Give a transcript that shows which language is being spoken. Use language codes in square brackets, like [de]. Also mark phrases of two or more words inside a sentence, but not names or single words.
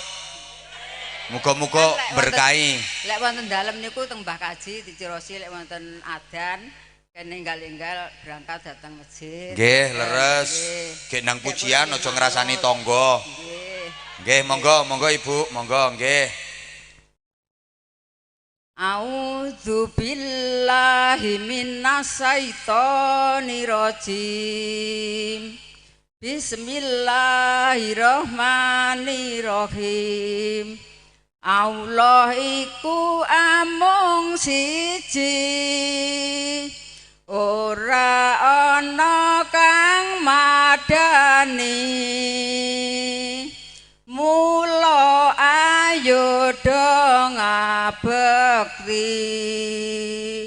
[jv] Muga-muga berkahi. Lek wonten dalem niku teng Mbah Kaji dicirosi lek wonten adzan Ninggal-ninggal berangkat datang masjid. Nggih, leres. Nggih nang pujian aja ngrasani tangga. Nggih. Nggih, monggo Ibu, monggo nggih. [ar] أعوذ بالله من الشيطان الرجيم. بسم الله الرحمن الرحيم. [jv] Allah iku amung siji. Ora ana kang madani. Mula ayo dong ngabekti.